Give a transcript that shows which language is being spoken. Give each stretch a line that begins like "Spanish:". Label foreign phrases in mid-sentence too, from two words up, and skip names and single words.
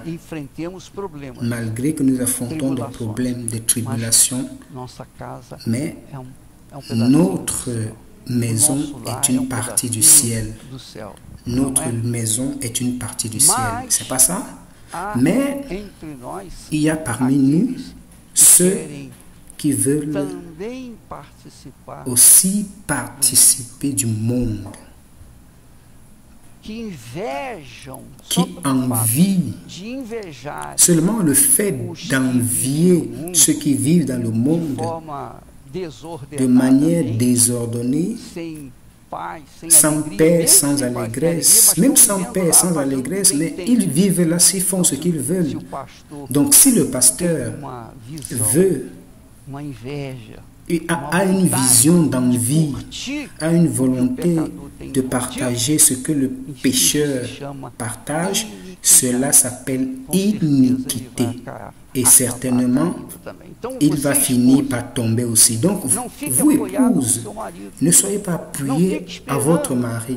Portuguese: enfrentemos problemas.
French: Malgré que nous affrontons des
Portuguese: Tribulações.
French: problèmes, des tribulations,
Portuguese: Nossa casa
French: mais
Portuguese: é um pedacinho
French: notre
Portuguese: do céu.
French: maison
Portuguese: Nosso lar
French: est
Portuguese: é
French: une partie du ciel.
Portuguese: do céu.
French: Notre
Portuguese: Não é?
French: maison est une partie du ciel.
Portuguese: Mas
French: C'est pas ça?
Portuguese: Há
French: Mais
Portuguese: entre nós
French: il y a parmi nous
Portuguese: aqueles que
French: ceux
Portuguese: querem
French: qui veulent
Portuguese: também participar,
French: aussi participer du monde,
Portuguese: que invejam,
French: qui
Portuguese: só pelo fato
French: envient
Portuguese: de invejar
French: seulement le fait d'envier ceux qui vivent dans le
Portuguese: de
French: monde
Portuguese: forma de desordenada,
French: manière désordonnée,
Portuguese: sem paz, sem
French: sans
Portuguese: alegria,
French: paix,
Portuguese: mesmo
French: sans
Portuguese: sem paz, sem alegria,
French: allégresse,
Portuguese: mas
French: même
Portuguese: estão
French: sans
Portuguese: vivendo
French: paix,
Portuguese: lá,
French: sans
Portuguese: fazendo
French: allégresse,
Portuguese: o que
French: mais
Portuguese: bem
French: ils
Portuguese: entende.
French: vivent là, s'ils font ce qu'ils
Portuguese: Se
French: veulent.
Portuguese: o pastor
French: Donc si le
Portuguese: tem
French: pasteur
Portuguese: uma visão,
French: veut,
Portuguese: uma inveja,
French: a une vision d'envie,
Portuguese: curtir
French: a une
Portuguese: o que o
French: volonté
Portuguese: pecador tem
French: de
Portuguese: curtido,
French: partager ce que le pécheur partage, cela s'appelle iniquité. Et certainement, il va finir par tomber aussi. Donc, vous, épouse, ne soyez pas appuyés à votre mari.